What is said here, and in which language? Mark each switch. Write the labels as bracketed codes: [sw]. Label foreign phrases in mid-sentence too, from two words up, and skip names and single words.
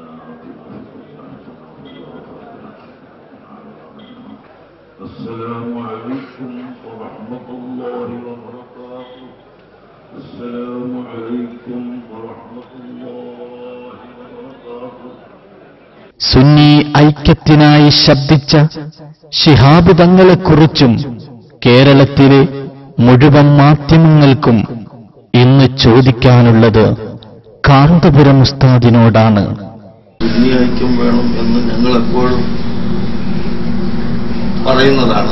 [ar] السلام عليكم. عليكم ورحمة الله وبركاته. السلام عليكم ورحمة الله وبركاته. [ml] സുന്നി ഐക്യത്തിനായി ശബ്ദിച്ച ശിഹാബ് തങ്ങളെക്കുറിച്ചും കേരളത്തിലെ മുഴുവൻ മാധ്യമങ്ങൾക്കും ഇന്ന് ചോദിക്കാനുള്ളത് കാന്തപുരം ഉസ്താദിനോടാണ്. സുന്നി ഐക്യം വേണം എന്ന് ഞങ്ങൾ എപ്പോഴും പറയുന്നതാണ്.